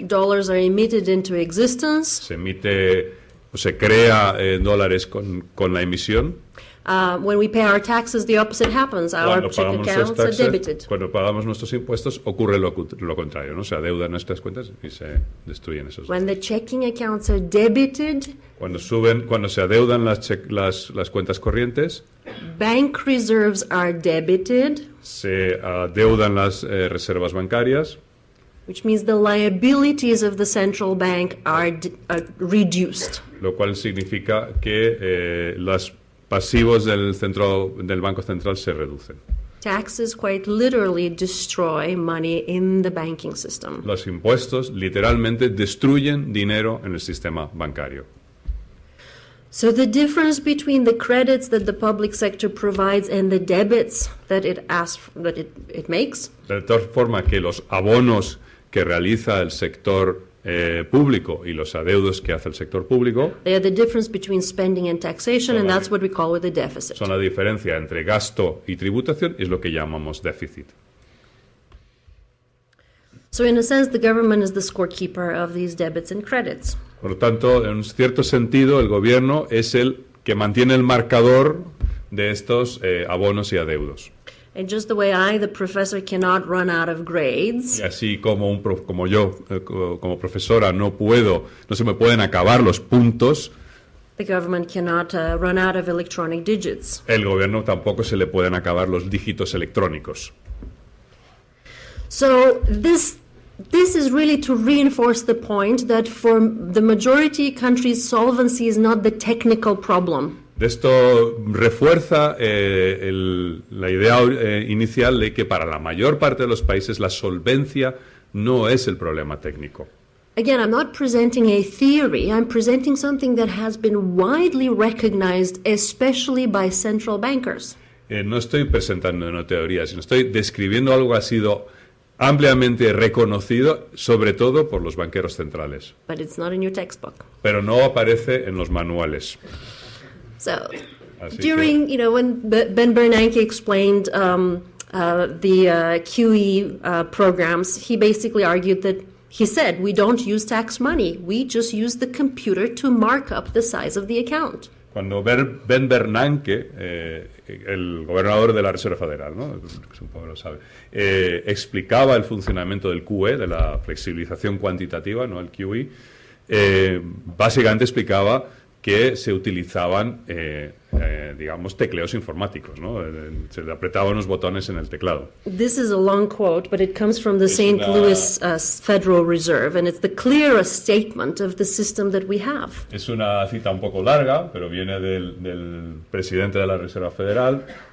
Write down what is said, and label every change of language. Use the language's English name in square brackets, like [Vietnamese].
[English] Dollars are emitted into existence. [Spanish] Se crea dólares con la emisión. [English] When we pay our taxes, the opposite happens. Our check accounts are debited. [Spanish] Cuando pagamos nuestros impuestos, ocurre lo contrario, ¿no? Se adeudan nuestras cuentas y se destruyen esos. [English] When the checking accounts are debited, [Spanish] cuando se adeudan las cuentas corrientes, [English] bank reserves are debited. [Spanish] Se adeudan las reservas bancarias. [English] Which means the liabilities of the central bank are reduced. [Spanish] Lo cual significa que los pasivos del Banco Central se reducen. [English] Taxes quite literally destroy money in the banking system. [Spanish] Los impuestos literalmente destruyen dinero en el sistema bancario. [English] So the difference between the credits that the public sector provides and the debits that it makes. [Spanish] De tal forma que los abonos que realiza el sector público y los adeudos que hace el sector público [English] they are the difference between spending and taxation, and that's what we call with a deficit. [Spanish] Son la diferencia entre gasto y tributación, es lo que llamamos déficit. [English] So in a sense, the government is the scorekeeper of these debits and credits. [Spanish] Por lo tanto, en un cierto sentido, el gobierno es el que mantiene el marcador de estos abonos y adeudos. [English] And just the way I, the professor, cannot run out of grades. [Spanish] Y así como yo, como profesora, no se me pueden acabar los puntos. [English] The government cannot run out of electronic digits. [Spanish] El gobierno tampoco se le pueden acabar los dígitos electrónicos. [English] So this is really to reinforce the point that for the majority countries, solvency is not the technical problem. [Spanish] Esto refuerza la idea inicial de que para la mayor parte de los países la solvencia no es el problema técnico. [English] Again, I'm not presenting a theory. I'm presenting something that has been widely recognized, especially by central bankers. [Spanish] No estoy presentando una teoría, sino estoy describiendo algo que ha sido ampliamente reconocido, sobre todo por los banqueros centrales. [English] But it's not in your textbook. [Spanish] Pero no aparece en los manuales. [English] So, when Ben Bernanke explained the QE programs, he basically argued that he said, we don't use tax money, we just use the computer to mark up the size of the account. [Spanish] Cuando Ben Bernanke, el gobernador de la Reserva Federal, ¿no? Supongo que lo sabe, explicaba el funcionamiento del QE, de la flexibilización cuantitativa, no el QE, básicamente explicaba que se utilizaban, digamos, tecleos informáticos, ¿no? Se le apretaban unos botones en el teclado. [English] This is a long quote, but it comes from the [Spanish] Es [English] St. [Spanish] una- [English] Louis Federal Reserve, and it's the clearest statement of the system that we have. [Spanish] Es una cita un poco larga, pero viene del presidente de la Reserva Federal.